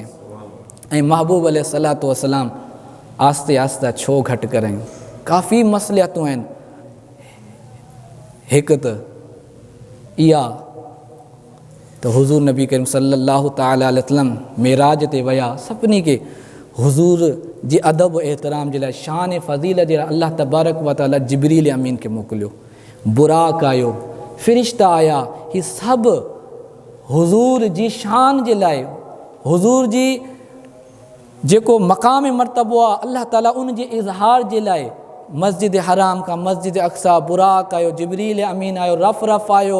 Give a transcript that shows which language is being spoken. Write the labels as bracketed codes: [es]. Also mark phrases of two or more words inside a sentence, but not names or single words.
[sd] ऐं महबूब [ar] عليه الصلاة والسلام [sd] आस्ते आस्ते छो घटि करें, काफ़ी मसलियतूं आहिनि। हिकु त इहा त हुज़ूर नबी करीम [ar] صلى الله تعالى عليه وسلم [sd] मेराज ते विया, सभिनी खे हुज़ूर जे अदब एहतराम जे लाइ, शान फ़ज़ीलत जे लाइ [ar] الله تبارك وتعالى [sd] जिब्रील अमीन खे मोकिलियो, बुराक आयो, फ़रिश्ता आया। ही सभु हुज़ूर जी शान जे लाइ, हुज़ूर जी जेको मक़ाम मर्तबो आहे अल्लाह ताला उन जे इज़हार जे लाइ मस्जिद हराम खां मस्जिद अक़सा बुराक आयो, जिब्रील अमीन आयो, रफ़ आयो।